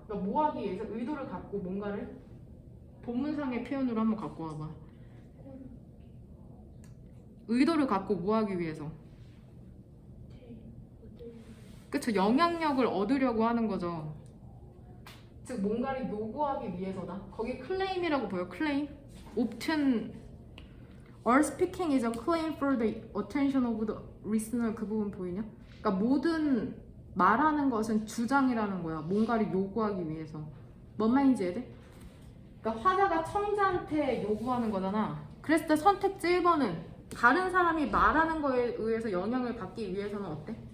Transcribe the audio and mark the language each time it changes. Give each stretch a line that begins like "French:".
Korean: 그러니까 뭐 하기 위해서? 의도를 갖고 뭔가를 본문상의 표현으로 한번 갖고 와봐. 의도를 갖고 뭐 하기 위해서? 그쵸? 영향력을 얻으려고 하는 거죠. 즉 뭔가를 요구하기 위해서다. 거기 클레임이라고 보여. 클레임.
English: obtain or speaking is a claim for the attention of the listener.
Korean: 그 부분 보이냐? 그러니까 모든 말하는 것은 주장이라는 거야. 뭔가를 요구하기 위해서. 뭔 말인지 이해돼? 그러니까 화자가 청자한테 요구하는 거잖아. 그랬을 때 선택지 1번은 다른 사람이 말하는 거에 의해서 영향을 받기 위해서는 어때?